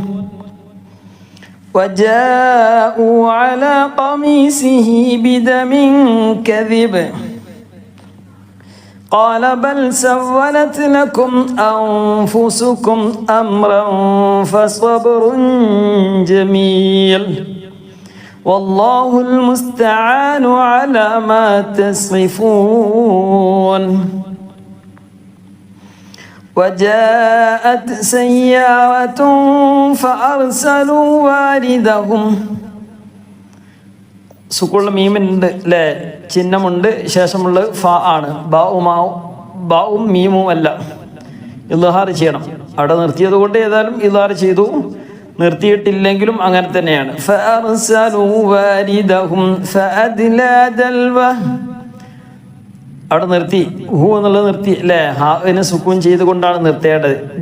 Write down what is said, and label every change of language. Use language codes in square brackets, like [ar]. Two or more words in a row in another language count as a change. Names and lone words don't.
[ar] وجاءوا على قميصه بدم كذب قال بل سولت لكم أنفسكم أمرا فصبر جميل والله المستعان على ما تصفون. وجاءت سيارة فأرسلوا واردهم [ml] സുക്കുള്ള മീമുണ്ട് അല്ലേ, ചിഹ്നമുണ്ട്, ശേഷമുള്ള ഫ ആണ്. ബാവും മീമും അല്ല, ഇൽഹാർ ചെയ്യണം. അവിടെ നിർത്തിയത് കൊണ്ട് ഏതായാലും ഇൽഹാർ ചെയ്തു, നിർത്തിയിട്ടില്ലെങ്കിലും അങ്ങനെ തന്നെയാണ്. അവിടെ നിർത്തി, ഹു എന്നുള്ളത് നിർത്തി അല്ലേ, ഹാവിനെ സുക്കൂൻ ചെയ്തുകൊണ്ടാണ് നിർത്തേണ്ടത്.